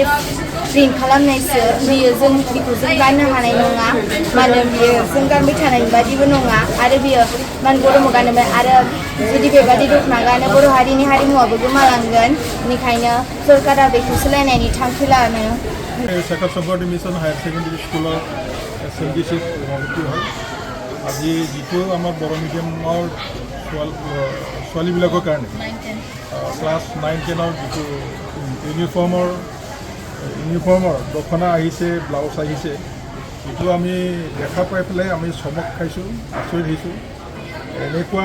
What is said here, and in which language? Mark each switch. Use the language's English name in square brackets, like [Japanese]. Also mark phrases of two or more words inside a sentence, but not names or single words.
[Bodo] प्रिन्ट खालामनायसो बियो जों बेखौ जों गाननो हानाय नङा मानो बियो जों गानबाय थानाय बादिबो नङा आरो बियो मान गरमाव गानोबा आरो जुदि बेबादि दखना गानो बर' हारिनि हारिमुवाबो गोमालांगोन बेनिखायनो सरकारा बेखौ सोलायनायनि थांखि लानो [Assamese] शेखर शंकरदेव मिशन हायर सेकेन्डारि स्कुलाव SMDC সভাপতি হয় আজি যিটো আমাৰ বৰ মিডিয়ামৰ ছোৱালীবিলাকৰ কাৰণে ক্লাছ 9-10ৰ যিটো ইউনিফৰ্মৰ দখনা আহিছে ব্লাউজ আহিছে যিটো আমি দেখা পাই পেলাই আমি চমক খাইছোঁ আচৰিত হৈছোঁ এনেকুৱা